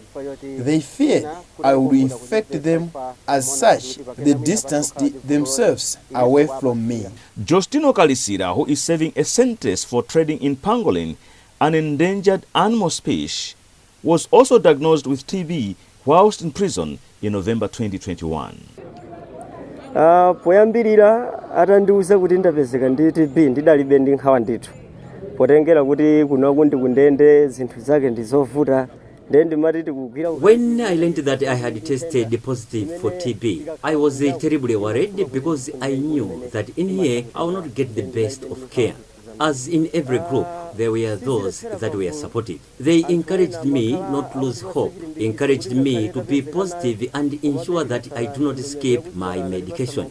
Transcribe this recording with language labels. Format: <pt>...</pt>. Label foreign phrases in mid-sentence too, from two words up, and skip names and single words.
<en>They feared I would infect them, as such they distanced themselves away from me. Justino Kalisira, who is serving a sentence for trading in pangolin, an endangered animal species, was also diagnosed with TB whilst in prison in November 2021.</en> <ny>Poyambirira atandiuza kuti ndapezeka ndi TB ndidalibe ndi nkhawa ndithu. potengera kuti kunoku ndi kundende zinthu zake ndizovuta.</ny> <en>When I learned that I had tested positive for TB, I was terribly worried because I knew that in here I will not get the best of care. As in every group, there were those that were supportive. They encouraged me not to lose hope, encouraged me to be positive and ensure that I do not skip my medication.</en>